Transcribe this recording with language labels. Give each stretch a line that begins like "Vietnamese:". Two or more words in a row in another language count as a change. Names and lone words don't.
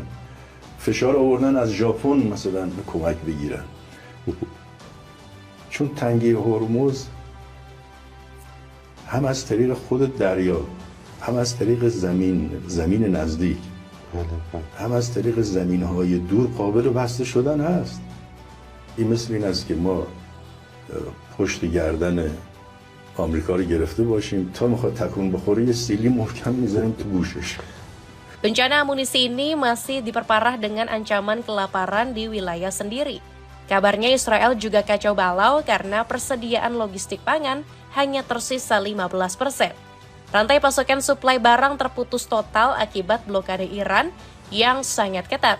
Persian: فشار آوردن از ژاپن مثلا کمک بگیرن، چون تنگه هرمز هم از طریق خود دریا، هم از طریق زمین نزدیک، هم از طریق زمینهای دور قابل بسته شدن هست. این مثل این است که ما پشت گردن آمریکا رو گرفته باشیم، تا میخواد تکون بخوره یه سیلی محکم میذاریم تو گوشش.
Indonesian: Bencana amunisi ini masih diperparah dengan ancaman kelaparan di wilayah sendiri. Kabarnya Israel juga kacau balau karena persediaan logistik pangan hanya tersisa 15%. Rantai pasokan suplai barang terputus total akibat blokade Iran yang sangat ketat.